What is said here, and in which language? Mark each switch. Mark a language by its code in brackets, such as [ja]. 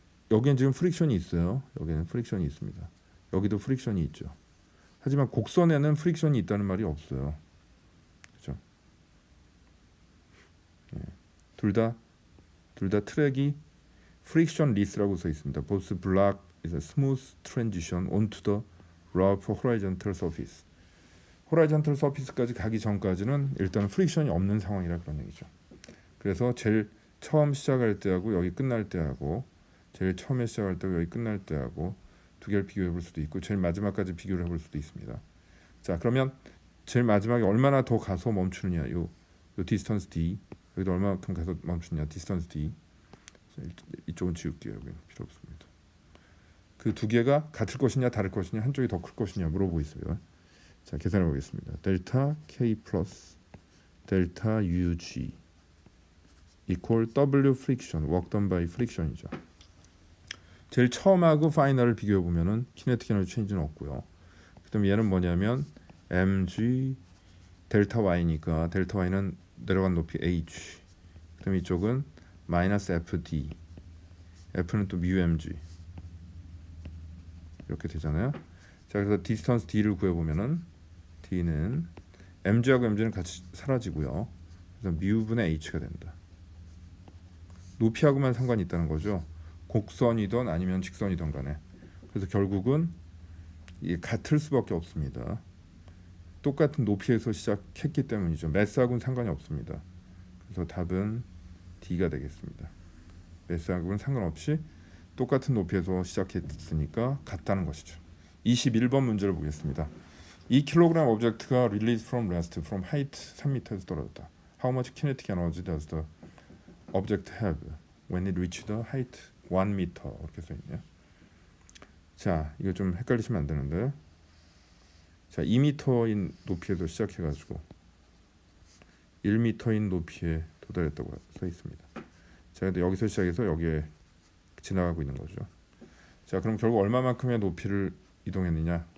[ko] 여기는 지금 프릭션이 있어요. 여기는 프릭션이 있습니다. 여기도 프릭션이 있죠. 하지만 곡선에는 프릭션이 있다는 말이 없어요. 그렇죠? 둘 다 트랙이 frictionless라고 써 있습니다. [en] Both block is a smooth transition onto the rough horizontal surface. [ko] horizontal surface까지 가기 전까지는 일단 프릭션이 없는 상황이라 그런 얘기죠. 그래서 제일 처음 시작할 때하고 여기 끝날 때하고 제일 처음에 시작할 때하고 여기 끝날 때하고 두 개를 비교해 볼 수도 있고 제일 마지막까지 비교를 해볼 수도 있습니다. 자, 그러면 제일 마지막에 얼마나 더 가서 멈추느냐, 요 디스턴스 D, 여기도 얼마만큼 가서 멈추느냐, 디스턴스 D. 이쪽은 지울게요. 여기 필요 없습니다. 그 두 개가 같을 것이냐 다를 것이냐, 한쪽이 더 클 것이냐 물어보고 있어요. 자, 계산해 보겠습니다. 델타 K 플러스 델타 UG equal W friction, [en] work done by friction [ko] 이죠. 제일 처음하고 파이널을 비교해 보면은 kinetic energy change는 없고요. 그다음에 얘는 뭐냐면 mg 델타 y니까 델타 y는 내려간 높이 h. 그다음에 이쪽은 마이너스 fd. f는 또 mu mg. 이렇게 되잖아요. 자, 그래서 디스턴스 d를 구해 보면은 d는 mg하고 mg는 같이 사라지고요. 그래서 mu분의 h가 된다. 높이하고만 상관이 있다는 거죠. 곡선이든 아니면 직선이든 간에. 그래서 결국은 이게 같을 수밖에 없습니다. 똑같은 높이에서 시작했기 때문이죠. 매스하고는 상관이 없습니다. 그래서 답은 D가 되겠습니다. 매스하고는 상관없이 똑같은 높이에서 시작했으니까 같다는 것이죠. 21번 문제를 보겠습니다. [en] 2kg 오브젝트가 released from rest from height 3m에서 [ko] 떨어졌다. [en] How much kinetic energy does the object have when it reached the height 1m? [ko] 이렇게 써있네요. 자, 이거 좀 헷갈리시면 안 되는데, 자, 2m인 높이에서 시작해가지고 1m인 높이에 도달했다고 써 있습니다. 자, 근데 여기서 시작해서 여기에 지나가고 있는 거죠. 자, 그럼 결국 얼마만큼의 높이를 이동했느냐?